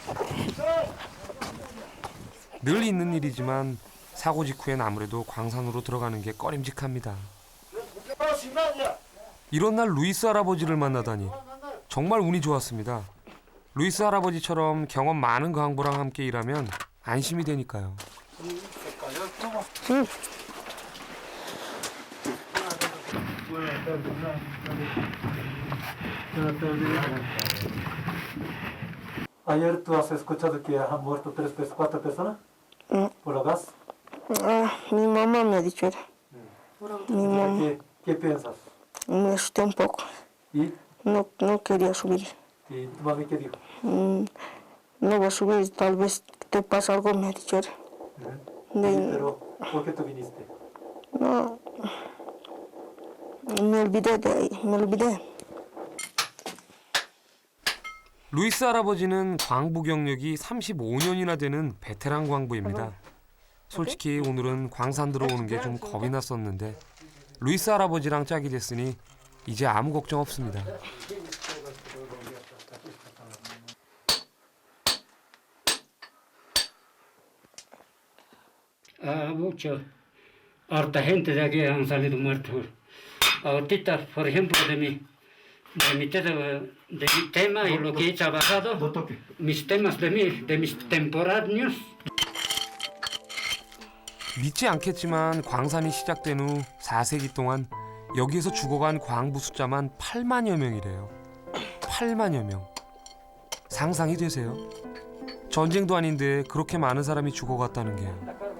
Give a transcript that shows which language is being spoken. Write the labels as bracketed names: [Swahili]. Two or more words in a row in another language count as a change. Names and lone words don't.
[Korean] 늘 있는 일이지만 사고 직후엔 아무래도 광산으로 들어가는 게 꺼림직합니다. 이런 날 루이스 할아버지를 만나다니 정말 운이 좋았습니다. 루이스 할아버지처럼 경험 많은 광부랑 함께 일하면 안심이 되니까요. [Spanish] Ayer tú has escuchado que han muerto 4 personas por la gas. Mi mamá me ha dicho eso. Mi mamá ¿Qué piensas? me asusté un poco. ¿Y No quería subir. tu mami qué dijo? No voy a subir, tal vez te pasa algo, me ha dicho eso. Pero ¿por qué tú viniste? No, me olvidé de ahí, me olvidé. [Korean] 루이스 할아버지는 광부 경력이 35년이나 되는 베테랑 광부입니다. 솔직히 오늘은 광산 들어오는 게 좀 겁이 났었는데 루이스 할아버지랑 짝이 됐으니 이제 아무 걱정 없습니다. [Spanish] Mucho. Harta gente de aquí han salido muertos. Ahorita, por ejemplo, de mi tema y lo que he trabajado, mis temas de mis temporáneos. [Korean] 믿지 않겠지만 광산이 시작된 후 4세기 동안 여기에서 죽어간 광부 숫자만 8만여 명이래요. 8만여 명. 상상이 되세요? 전쟁도 아닌데 그렇게 많은 사람이 죽어갔다는 게요.